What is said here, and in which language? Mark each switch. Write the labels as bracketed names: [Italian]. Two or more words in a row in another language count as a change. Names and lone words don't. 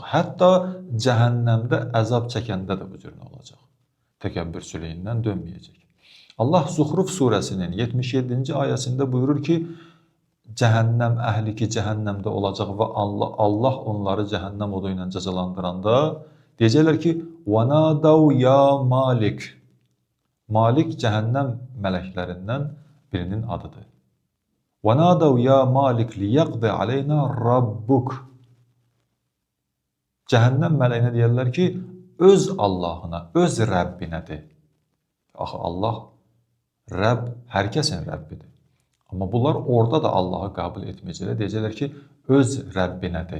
[Azerbaijani] Hətta cəhənnəmdə əzab çəkəndə də bu cürlə olacaq. Təkəbbürçülüyündən dönməyəcək. Allah Zuhruf surəsinin 77-ci ayəsində buyurur ki, cəhənnəm əhli ki, cəhənnəmdə olacaq və Allah onları cəhənnəm odu ilə cəzalandıranda deyəcəklər ki, [Arabic] وَنَادَوْ يَا مَالِكِ [Azerbaijani] Malik cəhənnəm mələklərindən birinin adıdır. [Arabic] وَنَادَوْ يَا مَالِكْ لِيَقْضِ عَلَيْنَا رَبُّكَ [Azerbaijani] Cəhənnəm mələyinə deyərlər ki, öz Allahına, öz Rəbbinədir. Axı Allah, Rəbb hər kəsin Rəbbidir. Amma bunlar orada da Allahı qəbul etməyəcəklər, deyəcəklər ki, öz Rəbbinədir.